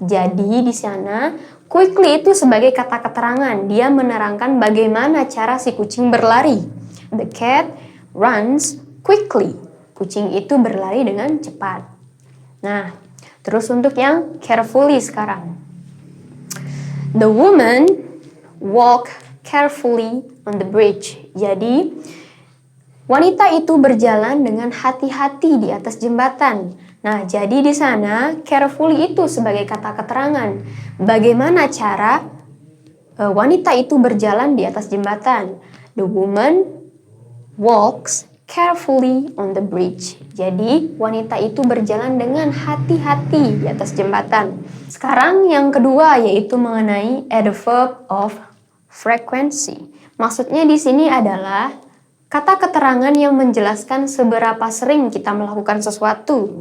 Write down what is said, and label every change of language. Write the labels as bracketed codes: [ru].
[id] Jadi di sana quickly itu sebagai kata keterangan. Dia menerangkan bagaimana cara si kucing berlari. [en] The cat runs quickly. [id] Kucing itu berlari dengan cepat. Nah, terus untuk yang carefully sekarang. [en] The woman walk carefully on the bridge. [id] Jadi wanita itu berjalan dengan hati-hati di atas jembatan. Nah, jadi di sana carefully itu sebagai kata keterangan. Bagaimana cara wanita itu berjalan di atas jembatan. [en] The woman walks carefully on the bridge. [id] Jadi, wanita itu berjalan dengan hati-hati di atas jembatan. Sekarang yang kedua yaitu mengenai adverb of frequency. Maksudnya di sini adalah kata keterangan yang menjelaskan seberapa sering kita melakukan sesuatu.